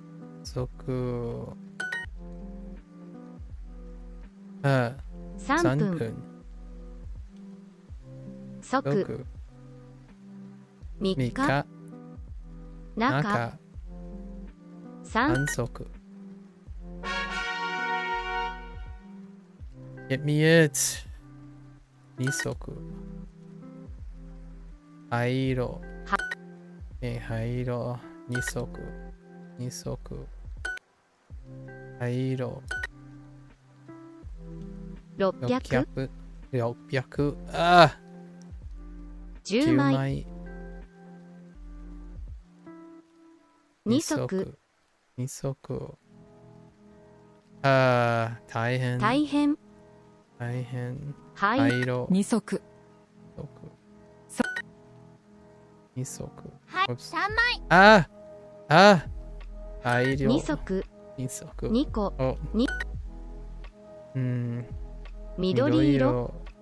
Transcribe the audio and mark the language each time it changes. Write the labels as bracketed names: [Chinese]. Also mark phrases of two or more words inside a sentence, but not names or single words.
[Japanese] 3 分。足。3日。中。3 [English] 足。Get me it. [Japanese] 2 足。灰色。灰色。2足。2足。灰色。 600。 600。 10枚。2足。 2足。大変。大変。灰色。 2足。 2足。はい、3枚。灰色。 2足。 2足。 2個。緑色。